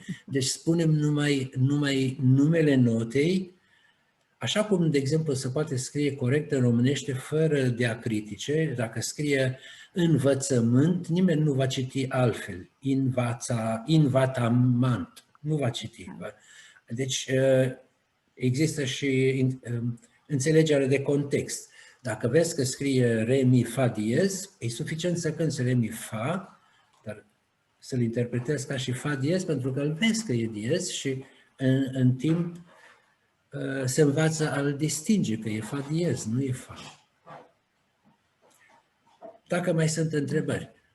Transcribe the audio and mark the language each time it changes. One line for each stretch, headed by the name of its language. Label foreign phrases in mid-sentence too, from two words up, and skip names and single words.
Romanian: Deci spunem numai numele notei, așa cum, de exemplu, se poate scrie corect în românește fără diacritice. Dacă scrie învățământ, nimeni nu va citi altfel. Invatamant. Nu va citi. Deci există și înțelegerea de context. Dacă vezi că scrie re, mi, fa diez, e suficient să cânți re, mi, fa, dar să-l interpretezi ca și fa diez, pentru că îl vezi că e diez și în timp se învață a-l distinge, că e fa diez, nu e fa. Dacă mai sunt întrebări.